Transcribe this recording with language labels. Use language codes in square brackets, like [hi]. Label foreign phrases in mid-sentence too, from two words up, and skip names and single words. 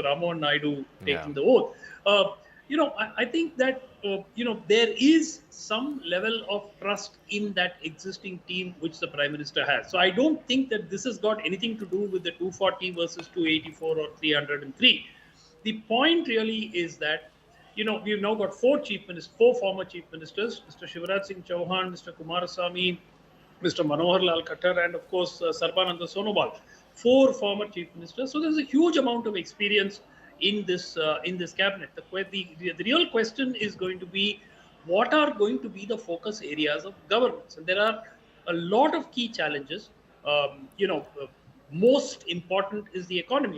[en] Ramohan Naidu taking the oath, I think that there is some level of trust in that existing team which the Prime Minister has. So I don't think that this has got anything to do with the 240 versus 284 or 303. The point really is that we've now got four former chief ministers: Mr. Shivraj Singh Chouhan, Mr. Kumarasamy, Mr. Manohar Lal Khattar, and of course Sarbananda Sonobal. Four former chief ministers. So there's a huge amount of experience in this cabinet. The real question is going to be, what are going to be the focus areas of governance? And there are a lot of key challenges. Most important is the economy.